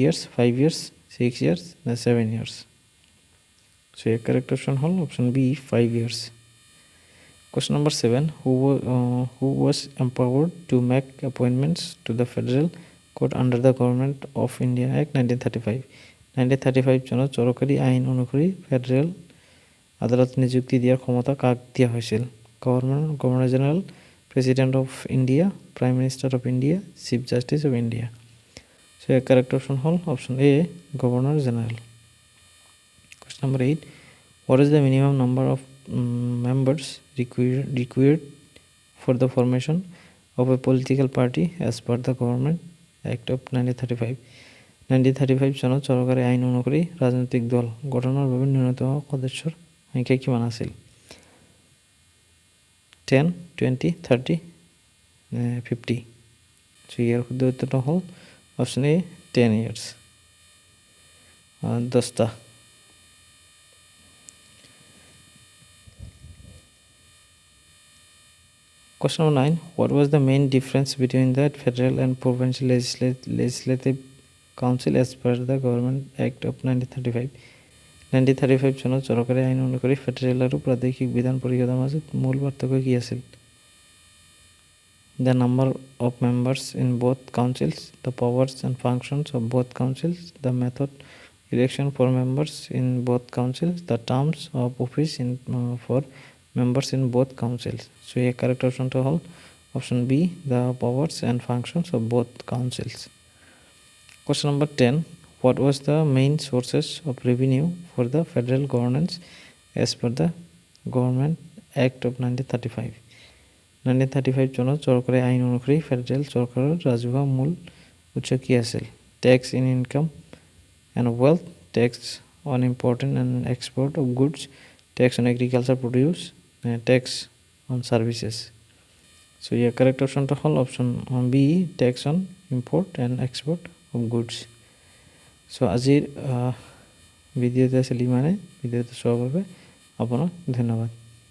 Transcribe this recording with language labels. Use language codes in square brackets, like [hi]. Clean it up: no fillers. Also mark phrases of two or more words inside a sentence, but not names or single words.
[en] years 5 years 6 years না 7 years So the correct option হল option B 5 years Question number 7 who was empowered to make appointments to the federal court under the Government of India Act 1935 [as] 1935 চনত চৰকাৰী আইন অনুসৰি ফেডাৰেল আদালত নিযুক্তি দিয়াৰ ক্ষমতা কাক [en] দিয়া হৈছিল Governor General President of India Prime Minister of India Chief Justice of India So the correct option hol option A Governor General Question number 8 What is the minimum number of members required for the formation of a political party as per the Government Act of 1935 [as] 1935 চনত চৰকাৰী আইন অনুসৰি ৰাজনৈতিক দল গঠনৰ বাবে ন্যূনতম সদস্যৰ সংখ্যা কিমান আছিল 10 20 30 50 So ইয়াৰ শুদ্ধ উত্তৰটো হ'ল [en] option A [as] 10 years [en] 10টা Question number 9 What was the main difference between the federal and provincial legislative council as per the Government Act of 1935 [as] 1935 চনত চৰকাৰী আইন অনুসৰি ফেডাৰেল আৰু প্ৰাদেশিক বিধান পৰিষদৰ মাজত মূল পাৰ্থক্য কি আছিল [en] The number of members in both councils, the powers and functions of both councils, the method election for members in both councils, the terms of office for members in both councils. So a correct option to hold option B, the powers and functions of both councils. Question number 10. What was the main sources of revenue for the federal governance as per the Government Act of 1935? [as] 1935 চনত চৰকাৰী আইন অনুসৰি ফেডাৰেল চৰকাৰৰ ৰাজহুৱা মূল উৎস কি আছিল [en] tax in income and wealth tax on import and export of goods tax on agriculture produce tax on services [as] চ' ইয়াৰ [en] correct option [as] হ'ল [en] option B tax on import and export of goods [as] চ' আজিৰ ভিডিঅ'টো আছিল ইমানে ভিডিঅ'টো চোৱাৰ বাবে আপোনাক ধন্যবাদ